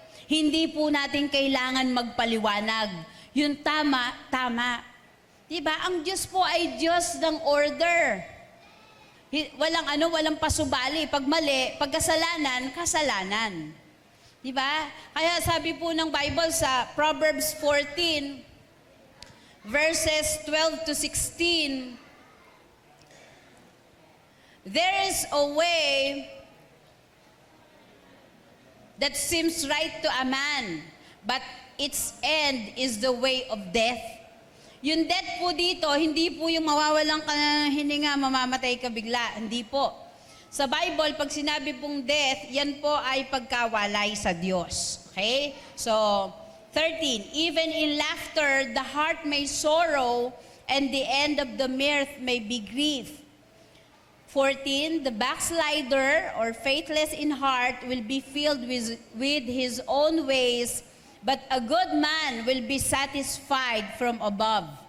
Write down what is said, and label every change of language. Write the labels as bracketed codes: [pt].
[tl] Hindi po natin kailangan magpaliwanag. Yung tama, tama. Diba? Ang Diyos po ay Diyos ng order. Walang pasubali. Pag mali, pag kasalanan, kasalanan. Diba? Kaya sabi po ng Bible sa Proverbs 14, [en] verses 12 to 16, there is a way that seems right to a man, but its end is the way of death. [tl] Yung death po dito, hindi po yung mawawalan ka ng hininga, mamamatay ka bigla. Hindi po. Sa Bible, pag sinabi pong death, yan po ay pagkawalay sa Diyos. Okay? [en] So, 13, even in laughter, the heart may sorrow, and the end of the mirth may be grief. 14, the backslider or faithless in heart will be filled with his own ways, but a good man will be satisfied from above.